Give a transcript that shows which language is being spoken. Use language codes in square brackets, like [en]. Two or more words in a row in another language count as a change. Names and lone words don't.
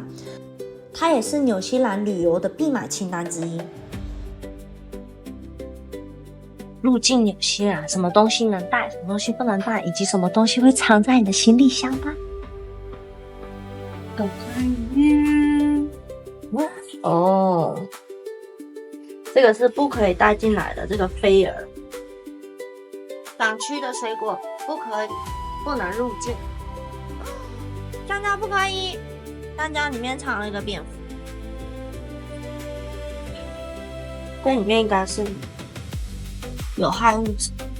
[zh] 它也是紐西蘭旅遊的必買清單之一。入境有些啊，什麼東西能帶，什麼東西不能帶，以及什麼東西會藏在你的行李箱吧。哦，這個是不可以帶進來的，這個飛蛾。港區的水果不可以，不能入境。香蕉不可以，香蕉裡面藏了一個蝙蝠。這裡面應該是有害物質。